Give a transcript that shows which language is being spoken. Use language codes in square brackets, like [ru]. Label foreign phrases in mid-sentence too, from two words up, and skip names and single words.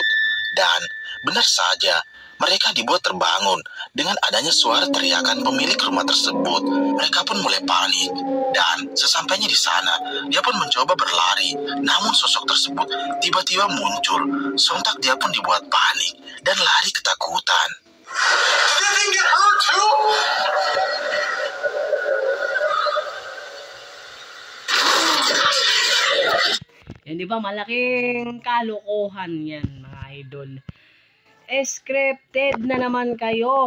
[id] Dan benar saja, mereka dibuat terbangun dengan adanya suara teriakan pemilik rumah tersebut. Mereka pun mulai panik. Dan sesampainya di sana, dia pun mencoba berlari. Namun sosok tersebut tiba-tiba muncul. Sontak dia pun dibuat panik dan lari ketakutan. [tl] Yan, di ba? Malaking kalokohan yan, mga idol. Scripted na naman kayo.